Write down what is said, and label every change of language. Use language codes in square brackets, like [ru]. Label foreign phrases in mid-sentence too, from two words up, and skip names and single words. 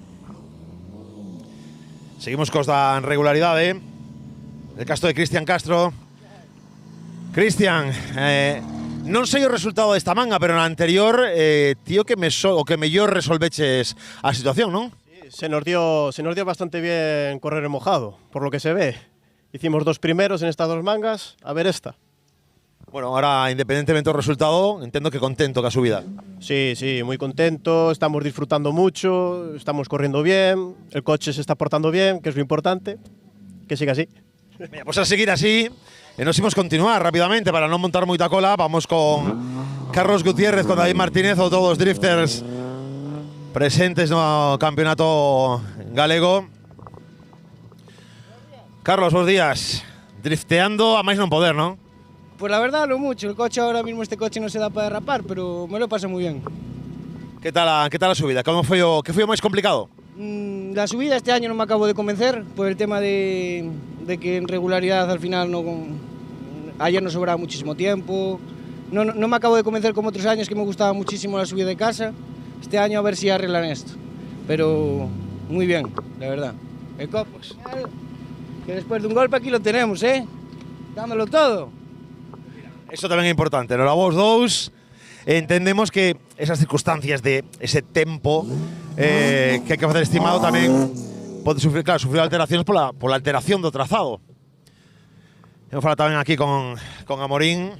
[gl] Seguimos cos da regularidade. El caso de Cristian Castro. Cristian, non sei o resultado desta manga, pero na anterior, tío, que mellor resolveches a situación, non? [es] Sí, se nos dio bastante bien correr en mojado, por lo que se ve. Hicimos 2 primeros en estas 2 mangas, a ver esta. Bueno, ahora, independientemente del resultado, entiendo que contento con la subida. Sí, muy contento, estamos disfrutando mucho, estamos corriendo bien, el coche se está portando bien, que es lo importante, que siga así. Mira, pues a seguir así. [gl] Nos imos continuar rápidamente para non montar moita cola. Vamos con Carlos Gutiérrez, con David Martínez, ou todos os drifters presentes no campeonato galego. Carlos, bons días. Drifteando a máis non poder, non? [es] Pues la verdad, lo mucho. El coche ahora mismo, este coche no se da para derrapar, pero me lo paso muy bien. [gl] ¿Qué tal a subida? ¿Qué foi o máis complicado? [es] La subida este año no me acabo de convencer por el tema de que en regularidad al final no, ayer nos sobraba muchísimo tiempo. No me acabo de convencer como otros años, que me gustaba muchísimo la subida de casa. Este año a ver si arreglan esto. Pero muy bien, la verdad. El Copos, que después de un golpe aquí lo tenemos, dándolo todo. [gl] Eso tamén é importante. Nos vos dous entendemos que esas circunstancias de ese tempo que hai que facer estimado tamén pode sufrir alteracións pola alteración do trazado. Vamos falar tamén aquí con Amorín.